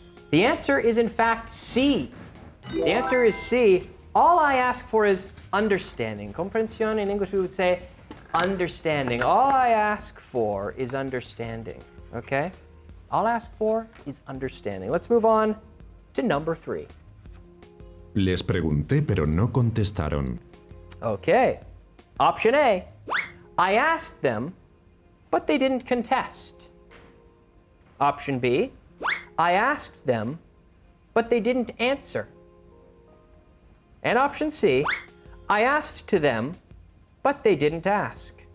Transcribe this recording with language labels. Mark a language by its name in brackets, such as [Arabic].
[English] The answer is in fact C. The answer is C. All I ask for is understanding. Comprensión, in English we would say understanding. All I ask for is understanding. Okay? All I ask for is understanding. Let's move on to number 3. [Spanish] Les pregunté, pero no contestaron. [English] Okay. Option A. I asked them, but they didn't contest. Option B. I asked them, but they didn't answer. And option C. I asked to them, but they didn't ask.